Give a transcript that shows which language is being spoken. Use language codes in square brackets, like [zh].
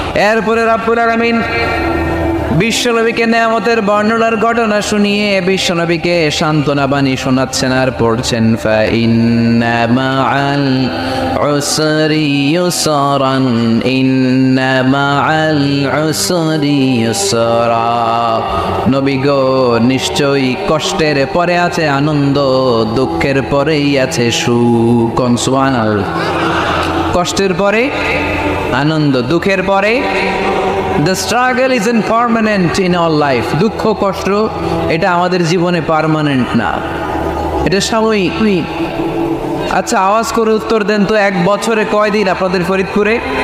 [bn] এরপরে রাব্বুল আলামিন বিশ্বনবীকে নিয়ামতের বর্ণনার ঘটনা শুনিয়ে বিশ্বনবীকে সান্ত্বনা বাণী শোনাচ্ছেন আর পড়ছেন [ar] ইন্না মাআল উসরি ইউসরান, ইন্না মাআল উসরি ইউসরা। [bn] নবী গো, নিশ্চয়ই কষ্টের পরে আছে আনন্দ, দুঃখের পরেই আছে সুখ। সুবহানাল্লাহ। কষ্টের পরে আনন্দ, দুঃখের পরে [en] The struggle isn't permanent in our life. [bn] দুঃখ কষ্ট এটা আমাদের জীবনে পার্মানেন্ট না, এটা সাময়িক। আচ্ছা, আওয়াজ করে উত্তর দেন তো, এক বছরে কয়দিন আপনাদের ফরিদপুরে?